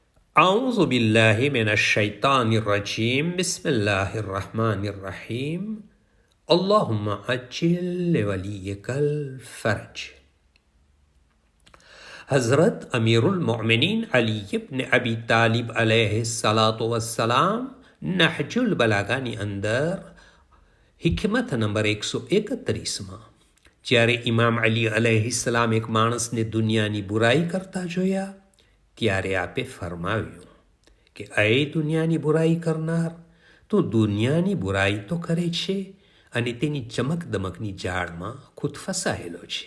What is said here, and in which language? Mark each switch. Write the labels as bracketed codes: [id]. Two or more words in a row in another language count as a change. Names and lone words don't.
[ar] أعوذ بالله من الشيطان الرجيم بسم الله الرحمن الرحيم اللهم عجل لوليك الفرج. [gu] हज़रत अमीरुल मोमिनीन अली इब्न अबी तालिब [ar] عليه الصلاة والسلام [gu] नहजुल बलागाની અંદર હિકમત નંબર 131માં જ્યારે ઇમામ અલી અલૈહિસ્સલામ એક માણસને દુનિયાની બુરાઈ કરતા જોયા ત્યારે આપે ફરમાવ્યું કે એ દુનિયાની બુરાઈ કરનાર, તું દુનિયાની બુરાઈ તો કરે છે અને તેની ચમકદમકની જાળમાં ખુદ ફસાયેલો છે.